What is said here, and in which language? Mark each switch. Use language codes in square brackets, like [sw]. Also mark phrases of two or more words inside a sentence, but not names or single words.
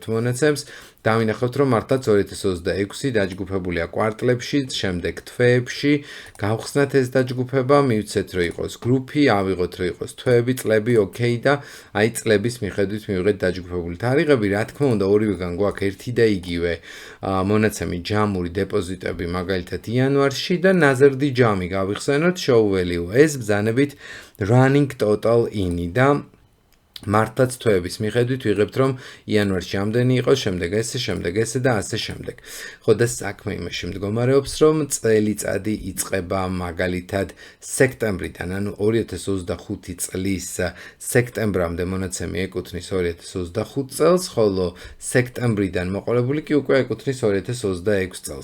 [ka] მონაცემს, დავინახოთ რომ მართლაც 2026 დაჯგუფებულია კვარტლებში, შემდეგ თვეებში, გავხსნათ ეს დაჯგუფება, მივცეთ რომ იყოს გრუპი, ავიღოთ რომ იყოს თვეები, წლები, ოკეი და აი წლების მიხედვით მივიღეთ დაჯგუფებული თარიღები, რა თქმა უნდა ორივეგან გვაქვს ერთი და იგივე მონაცემი ჯამური დეპოზიტები მაგალითად იანვარში და ნაზარდი ჯამი გავიხსენოთ [en] show value [ka] ეს ბრძანებით [en] running total in [ka] და მართლაც თვეების მიხედვით ვიღებთ რომ იანვარში ამდენი იყოს, შემდეგ ესე და ასე შემდეგ. ხო და საქმე იმაში მდგომარეობს რომ წელიწადი იწყება მაგალითად სექტემბრიდან, ანუ 2025 წლის სექტემბრამდე მონაცემი ეკუთვნის 2025 წელს, ხოლო სექტემბრიდან მოყოლებული კი უკვე ეკუთვნის 2026 წელს.